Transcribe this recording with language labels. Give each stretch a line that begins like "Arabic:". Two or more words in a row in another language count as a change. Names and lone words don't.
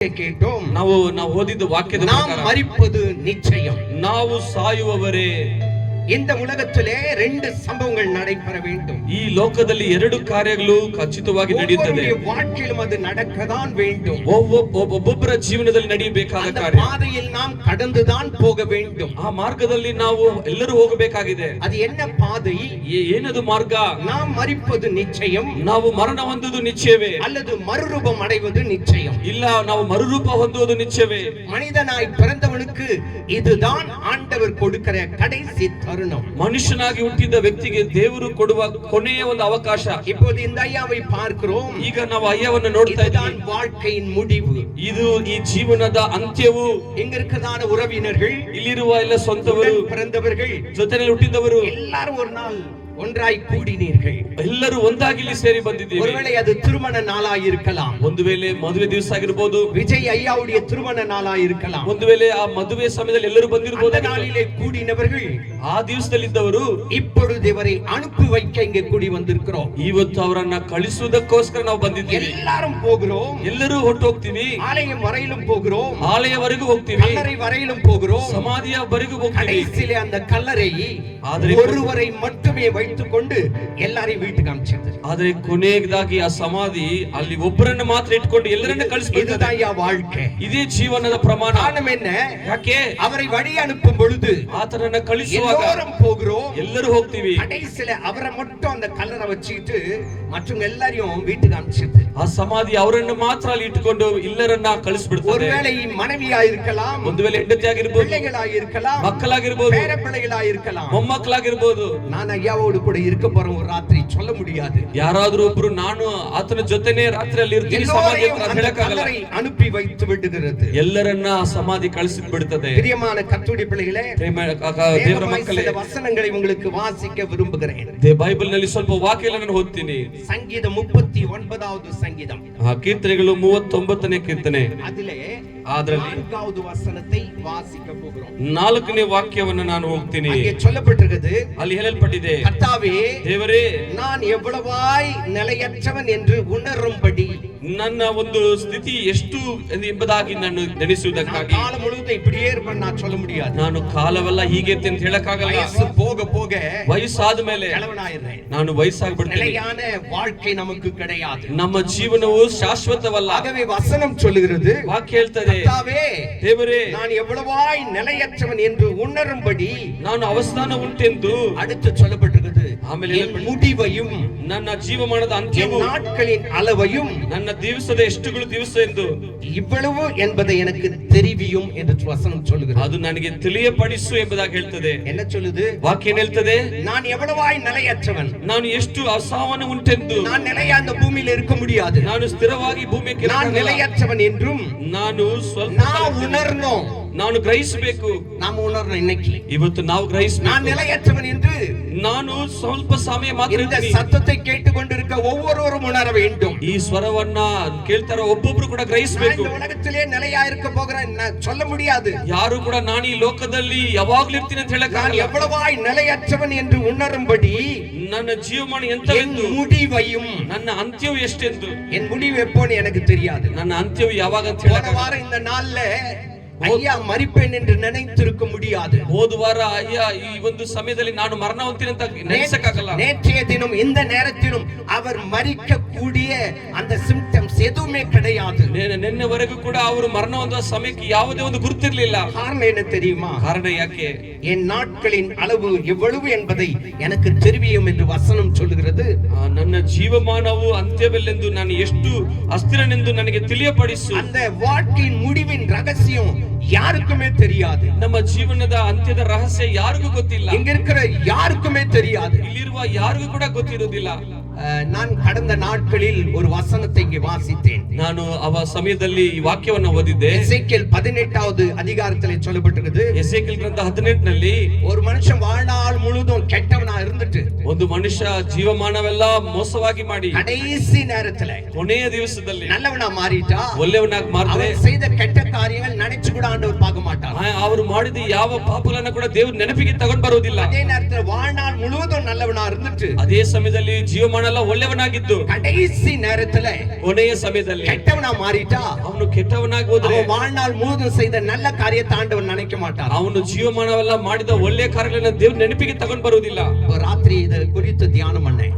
Tamil: கேட்டோம்.
Kannada: ನಾವು ಓದಿದ ವಾಕ್ಯದ
Tamil: நாம் மரிப்பது நிச்சயம்.
Kannada: ನಾವು ಸಾಯುವವರೇ.
Tamil: இந்த உலகத்திலே ரெண்டு சம்பவங்கள் நடைபெற வேண்டும்.
Kannada: ಈ ಲೋಕದಲ್ಲಿ ಎರಡು ಕಾರ್ಯಗಳು ಖಚಿತವಾಗಿ ನಡೆಯುತ್ತದೆ.
Tamil: வாழ்க்கையிலும் அது நடக்கதான் வேண்டும்.
Kannada: ಒಬ್ಬೊಬ್ಬರ ಜೀವನದಲ್ಲಿ ನಡೆಯಬೇಕಾದ ಕಾರ್ಯ.
Tamil: அந்த பாதையில் நாம் கடந்துதான் போக வேண்டும்.
Kannada: ಆ ಮಾರ್ಗದಲ್ಲಿ ನಾವು ಎಲ್ಲರೂ ಹೋಗಬೇಕಾಗಿದೆ.
Tamil: ಅದು என்ன பாதை?
Kannada: ಏನದು ಮಾರ್ಗ?
Tamil: நாம் மரிப்பது நிச்சயம்.
Kannada: ನಾವು ಮರಣ ಹೊಂದುವುದು ನಿಶ್ಚಯವೇ?
Tamil: அல்லது மறுரூபம் அடைவது நிச்சயம்?
Kannada: ಇಲ್ಲ, ನಾವು ಮರುರೂಪ ಹೊಂದುವುದು ನಿಶ್ಚಯವೇ?
Tamil: மனிதனாய் பிறந்தவனுக்கு இதுதான் ஆண்டவர் கொடுக்கிற கடைசி தருணம்.
Kannada: ಮನುಷ್ಯನಾಗಿ ಹುಟ್ಟಿದ ವ್ಯಕ್ತಿಗೆ ದೇವರು ಕೊಡುವ ಕೊನೆಯ ಒಂದು ಅವಕಾಶ.
Tamil: இப்போது இந்த ஐயாவை பார்க்கிறோம்.
Kannada: ಈಗ ನಾವು ಅಯ್ಯವನ್ನು ನೋಡ್ತಾ ಇದ್ದೀವಿ.
Tamil: வாழ்க்கையின் முடிவு.
Kannada: ಇದು ಈ ಜೀವನದ ಅಂತ್ಯವು.
Tamil: இங்க இருக்கதான உறவினர்கள்,
Kannada: ಇಲ್ಲಿರುವ ಎಲ್ಲ ಸ್ವಂತವರು,
Tamil: பிறந்தவர்கள்,
Kannada: ಜೊತೆಯಲ್ಲಿ ಹುಟ್ಟಿದವರು
Tamil: எல்லாரும் ஒரு நாள் ஒன்றாய் கூடினீர்கள்.
Kannada: ಎಲ್ಲರೂ ಒಂದಾಗಿ ಇಲ್ಲಿ ಸೇರಿ ಬಂದಿದ್ದೀವಿ.
Tamil: ஒருவேளை அது திருமண நாளாய் இருக்கலாம்.
Kannada: ಒಂದು ವೇಳೆ ಮದುವೆ ದಿವಸ ಆಗಿರಬಹುದು.
Tamil: விஜய் ஐயாவுடைய திருமண நாளாய் இருக்கலாம்.
Kannada: ಒಂದು ವೇಳೆ ಆ ಮದುವೆ ಸಮಯದಲ್ಲಿ ಎಲ್ಲರೂ ಬಂದಿರಬಹುದು.
Tamil: அந்த நாளிலே கூடினவர்கள்,
Kannada: ಆ ದಿವಸದಲ್ಲಿದ್ದವರು
Tamil: இப்பொழுது இவரை அனுப்பி வைக்க இங்கே கூடி வந்திருக்கிறோம்.
Kannada: ಇವತ್ತು ಅವರನ್ನ ಕಳಿಸುವುದಕ್ಕೋಸ್ಕರ ನಾವು ಬಂದಿದ್ದೀವಿ.
Tamil: எல்லாரும் போகிறோம்.
Kannada: ಎಲ್ಲರೂ ಹೊರಟು ಹೋಗ್ತೀವಿ.
Tamil: ஆலயம் வரையிலும் போகிறோம்.
Kannada: ಆಲಯವರೆಗೂ ಹೋಗ್ತೀವಿ.
Tamil: கல்லறை வரையிலும் போகிறோம்.
Kannada: ಸಮಾಧಿಯವರೆಗೂ ಹೋಗ್ತೀವಿ.
Tamil: கடைசியிலே அந்த கல்லறை ஒருவரை மட்டுமே வைத்துக்கொண்டு எல்லாரையும் வீட்டுக்கு அனுப்பிச்சிருது.
Kannada: ಆದರೆ ಕೊನೆಯದಾಗಿ ಆ ಸಮಾಧಿ ಅಲ್ಲಿ ಒಬ್ಬರನ್ನ ಮಾತ್ರ ಇಟ್ಕೊಂಡು ಎಲ್ಲರನ್ನ ಕಳಿಸ್ಬಿಡ್ತದೆ.
Tamil: இதுதான் வாழ்க்கை.
Kannada: ಇದೇ ಜೀವನದ ಪ್ರಮಾಣ.
Tamil: காரணம் என்ன?
Kannada: ಯಾಕೆ?
Tamil: அவரை வழி அனுப்பும் பொழுது
Kannada: ಆತನನ್ನ ಕಳಿಸುವಾಗ
Tamil: எல்லாரும் போகிறோம்.
Kannada: ಎಲ್ಲರೂ ಹೋಗ್ತೀವಿ.
Tamil: கடைசியில அவரை மட்டும் அந்த கல்லறை வச்சிட்டு மற்றவங்க எல்லாரையும் வீட்டுக்கு அனுப்பிச்சிருது.
Kannada: ಆ ಸಮಾಧಿ ಅವರನ್ನು ಮಾತ್ರ ಅಲ್ಲಿ ಇಟ್ಟುಕೊಂಡು ಎಲ್ಲರನ್ನ ಕಳಿಸ್ಬಿಡ್ತದೆ.
Tamil: ஒருவேளை மனைவியா இருக்கலாம்,
Kannada: ಒಂದು ವೇಳೆ ಹೆಂಡತಿ ಆಗಿರಬಹುದು,
Tamil: பிள்ளைகளா இருக்கலாம்,
Kannada: ಮಕ್ಕಳಾಗಿರಬಹುದು,
Tamil: பேர பிள்ளைகளா இருக்கலாம்,
Kannada: ಮೊಮ್ಮಕ್ಕಳಾಗಿರಬಹುದು.
Tamil: நான் ஐயாவோடு கூட இருக்க போறேன் ஒரு ராத்திரி சொல்ல முடியாது.
Kannada: ಯಾರಾದ್ರೂ ಒಬ್ರು ನಾನು ಆತನ ಜೊತೆನೇ ರಾತ್ರಿಯಲ್ಲಿ ಇರ್ತೀನಿ ಸಮಾಧಿ ಅಂತ ಹೇಳಕ್ಕಾಗಲ್ಲ.
Tamil: ಅನುப்பி வைத்து விடுகிறது.
Kannada: ಎಲ್ಲರನ್ನ ಆ ಸಮಾಧಿ ಕಳಿಸಿ ಬಿಡುತ್ತದೆ.
Tamil: பிரியமான கர்த்தருடைய பிள்ளைகளே,
Kannada: ದೇವರ ಮಕ್ಕಳೇ,
Tamil: வசனங்களை உங்களுக்கு வாசிக்க விரும்புகிறேன்.
Kannada: ಬೈಬಲ್ ನಲ್ಲಿ ಸ್ವಲ್ಪ ವಾಕ್ಯಗಳನ್ನು ಓದ್ತೀನಿ.
Tamil: ಸಂಗೀತ 39வது சங்கீதம்,
Kannada: ಕೀರ್ತನೆಗಳು 39ನೇ ಕೀರ್ತನೆ.
Tamil: ಅದರಲ್ಲಿ 4வது வசனத்தை வாசிக்க போகிறோம்.
Kannada: 4ನೇ ವಾಕ್ಯವನ್ನು ನಾನು ಹೋಗ್ತೀನಿ.
Tamil: அங்கே சொல்லப்பட்டிருக்கிறது,
Kannada: ಅಲ್ಲಿ ಹೇಳಲ್ಪಟ್ಟಿದೆ,
Tamil: கர்த்தாவே
Kannada: ದೇವರೇ,
Tamil: நான் எவ்வளவாய் நிலையற்றவன் என்று உணரும்படி
Kannada: ನನ್ನ ಒಂದು ಸ್ಥಿತಿ ಎಷ್ಟು ಎಂಬುದಾಗಿ ನಾನು ನೆನೆಸುವುದಕ್ಕಾಗಿ.
Tamil: ಕಾಲ ಮುழுவதும் இப்படியே இருப்பேன் நான் சொல்ல முடியாது.
Kannada: ನಾನು ಕಾಲವೆಲ್ಲ ಹೀಗೆ ಅಂತ ಹೇಳಕ್ಕಾಗಲ್ಲ.
Tamil: ವಯಸ್ಸು போக போக
Kannada: ವಯಸ್ಸಾದ ಮೇಲೆ ನಾನು ವಯಸ್ಸಾಗ್ಬಿಡ್ತೇನೆ.
Tamil: நிலையான வாழ்க்கை நமக்கு கிடையாது.
Kannada: ನಮ್ಮ ಜೀವನವು ಶಾಶ್ವತವಲ್ಲ.
Tamil: ஆகவே வசனம் சொல்லுகிறது,
Kannada: ವಾಕ್ಯ ಹೇಳ್ತದೆ,
Tamil: கர்த்தாவே,
Kannada: ದೇವರೇ,
Tamil: நான் எவ்வளவாய் நிலையற்றவன் என்று உணரும்படி
Kannada: ನಾನು ಅವಸ್ಥಾನ ಉಂಟೆಂದು.
Tamil: அடுத்து சொல்லப்பட்டிருக்கிறது,
Kannada: ಆಮೇಲೆ
Tamil: முடிவையும்
Kannada: ನನ್ನ ಜೀವಮಾನದ ಅಂತ್ಯವು,
Tamil: நாட்களின் அளவையும்
Kannada: ನನ್ನ ದಿವಸದ ಎಷ್ಟುಗಳು ದಿವಸ ಎಂದು
Tamil: இவ்வளவு என்பதை எனக்கு தெரிவியும் என்று வசனம் சொல்லுகிறது.
Kannada: ಅದು ನನಗೆ ತಿಳಿಯಪಡಿಸು ಎಂಬುದಾಗಿ ಹೇಳ್ತದೆ.
Tamil: என்ன சொல்லுது?
Kannada: ವಾಕ್ಯ ಹೇಳ್ತದೆ,
Tamil: நான் எவ்வளவாய் நிலையற்றவன்,
Kannada: ನಾನು ಎಷ್ಟು ಅಸಾವನ ಉಂಟೆಂದು.
Tamil: நான் நிலையா அந்த பூமியில் இருக்க முடியாது.
Kannada: ನಾನು ಸ್ಥಿರವಾಗಿ ಭೂಮಿಗೆ
Tamil: நான் நிலையற்றவன் என்றும்
Kannada: ನಾನು ಸ್ವಲ್ಪ
Tamil: நான் உணர்ந்தோம்.
Kannada: ನಾನು ಗ್ರಹಿಸಬೇಕು.
Tamil: நாம் உணர்றோம் இன்னைக்கு.
Kannada: ಇವತ್ತು ನಾವು ಗ್ರಹಿಸಬೇಕು.
Tamil: நான் நிலையற்றவன் என்று
Kannada: ನಾನು ಸ್ವಲ್ಪ ಸಮಯ ಮಾತ್ರ
Tamil: இந்த சத்தத்தை கேட்டுக்கொண்டிருக்க ஒவ்வொருவரும் உணர வேண்டும்.
Kannada: ಈ ಸ್ವರವನ್ನ ಕೇಳ್ತಾರ ಒಬ್ಬೊಬ್ರು ಕೂಡ ಗ್ರಹಿಸಬೇಕು.
Tamil: இந்த உலகத்திலே நிலையா இருக்க போகிறேன் சொல்ல முடியாது.
Kannada: ಯಾರು ಕೂಡ ನಾನು ಈ ಲೋಕದಲ್ಲಿ ಯಾವಾಗ್ಲೂ ಇರ್ತೀನಿ ಅಂತ ಹೇಳಕ್
Tamil: நான் எவ்வளவாய் நிலையற்றவன் என்று உணரும்படி
Kannada: ನನ್ನ ಜೀವಮಾನ ಎಂತವೆಂದು,
Tamil: முடிவையும்,
Kannada: ನನ್ನ ಅಂತ್ಯವು ಎಷ್ಟೆಂದು.
Tamil: என் முடிவு எப்போன்னு எனக்கு தெரியாது.
Kannada: ನನ್ನ ಅಂತ್ಯವು ಯಾವಾಗ ಅಂತ
Tamil: போன
Kannada: ಹೇಳಕ್
Tamil: வாரம் இந்த நாள்ல ஐயா மரிப்பேன் என்று நினைத்திருக்க முடியாது.
Kannada: ಹೋದ ವಾರ ಅಯ್ಯ ಈ ಒಂದು ಸಮಯದಲ್ಲಿ ನಾನು ಮರಣ ಹೊಂತೀನಿ ಅಂತ ನೆನೆಸಕ್ಕಾಗಲ್ಲ.
Tamil: நேற்றைய தினம் இந்த நேரத்திலும் அவர் மரிக்க கூடிய அந்த சிம்டம்ஸ் எதுவுமே கிடையாது.
Kannada: ನಿನ್ನೆವರೆಗೂ ಕೂಡ ಅವರು ಮರಣ ಹೊಂದುವ ಸಮಯಕ್ಕೆ ಯಾವುದೇ ಒಂದು ಗುರುತಿರಲಿಲ್ಲ.
Tamil: காரணம் என்ன தெரியுமா?
Kannada: ಕಾರಣ ಯಾಕೆ?
Tamil: என் நாட்களின் அளவு எவ்வளவு என்பதை எனக்கு தெரிவியும் என்று வசனம் சொல்லுகிறது.
Kannada: ನನ್ನ ಜೀವಮಾನವು ಅಂತ್ಯವೆಲ್ಲೆಂದು, ನಾನು ಎಷ್ಟು ಅಸ್ಥಿರನೆಂದು ನನಗೆ ತಿಳಿಯಪಡಿಸು.
Tamil: அந்த வாழ்க்கையின் முடிவின் ரகசியம் யாருக்குமே தெரியாது.
Kannada: ನಮ್ಮ ಜೀವನದ ಅಂತ್ಯದ ರಹಸ್ಯ ಯಾರಿಗೂ ಗೊತ್ತಿಲ್ಲ.
Tamil: இங்க இருக்கிற யாருக்குமே தெரியாது.
Kannada: ಇಲ್ಲಿರುವ ಯಾರಿಗೂ ಕೂಡ ಗೊತ್ತಿರುವುದಿಲ್ಲ.
Tamil: நான் கடந்த நாட்களில் ஒரு வசனத்தை இங்கே வாசித்தேன்.
Kannada: ನಾನು ಅವ ಸಮಯದಲ್ಲಿ ಈ ವಾಕ್ಯವನ್ನು ಓದಿದ್ದೆ.
Tamil: எசேக்கியேல் 18வது அதிகாரத்திலே சொல்லப்பட்டிருக்குது,
Kannada: ಎಸೇಕಿಯೇಲ್ ಗ್ರಂಥ 18ನಲ್ಲಿ
Tamil: ஒரு மனுஷன் வாழ்நாள் முழுதும் கெட்டவனா இருந்துட்டு
Kannada: ಒಂದು ಮನುಷ್ಯ ಜೀವಮಾನವೆಲ್ಲ ಮೋಸವಾಗಿ ಮಾಡಿ
Tamil: கடைசி நேரத்துல
Kannada: ಕೊನೆಯ ದಿವಸದಲ್ಲಿ
Tamil: நல்லவனா மாறிட்டா,
Kannada: ಒಳ್ಳೆಯವನಾಗಿ ಮಾರಿದ್ರೆ
Tamil: அவன் செய்த கெட்ட காரியங்கள் நினைச்சு நினைச்சு கூட ஆண்டவர் பார்க்க மாட்டார்.
Kannada: ಅವರು ಮಾಡಿದ ಯಾವ ಪಾಪಗಳನ್ನ ಕೂಡ ದೇವರು ನೆನಪಿಗೆ ತಗೊಂಡು ಬರುವುದಿಲ್ಲ.
Tamil: அதே நேரத்துல வாழ்நாள் முழுவதும் நல்லவனா இருந்துட்டு
Kannada: ಅದೇ ಸಮಯದಲ್ಲಿ ಜೀವಮಾನ ಎಲ್ಲ ಒಳ್ಳೆಯವನಾಗಿದ್ದು
Tamil: கடைசி நேரத்துல
Kannada: ಕೊನೆಯ ಸಮಯದಲ್ಲಿ
Tamil: கெட்டவனா மாறிட்டா
Kannada: ಅವನು ಕೆಟ್ಟವನಾಗಿ ಹೋದ್ರೆ
Tamil: அவன் வாழ்நாள் முழுவதும் செய்த நல்ல காரியத்தை ஆண்டவர் நினைக்க மாட்டார்.
Kannada: ಅವನು ಜೀವಮಾನವೆಲ್ಲ ಮಾಡಿದ ಒಳ್ಳೆಯ ಕಾರ್ಯಗಳನ್ನ ದೇವರು ನೆನಪಿಗೆ ತಗೊಂಡು ಬರುವುದಿಲ್ಲ.
Tamil: ராத்திரி இது குறித்து தியானம் பண்ணேன்.